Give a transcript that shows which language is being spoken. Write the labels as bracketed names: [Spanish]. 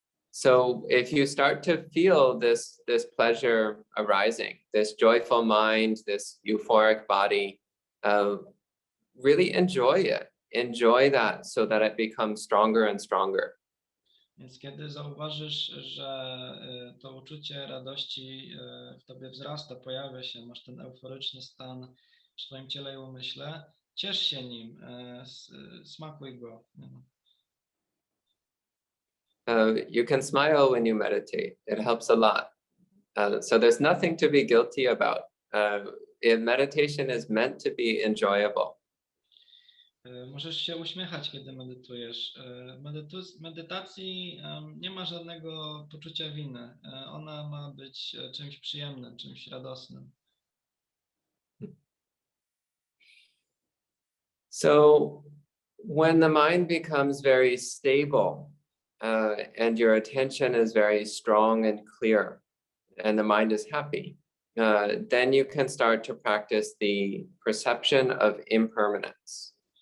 [English] So if you start to feel this pleasure arising, this joyful mind, this euphoric body, really enjoy it. Enjoy that so that it becomes stronger and stronger. [Polish] Więc kiedy zauważysz, że to uczucie radości w tobie wzrasta, pojawia się, masz ten euforyczny stan w swoim ciele i umyśle, ciesz się nim, smakuj go. [English] You can smile when you meditate. It helps a lot. So there's nothing to be guilty about. Meditation is meant to be enjoyable. [Polish] Możesz się uśmiechać, kiedy medytujesz. Medytacji nie ma żadnego poczucia winy. Ona ma być czymś przyjemnym, czymś radosnym. [English] So when the mind becomes very stable and your attention is very strong and clear and the mind is happy, then you can start to practice the perception of impermanence.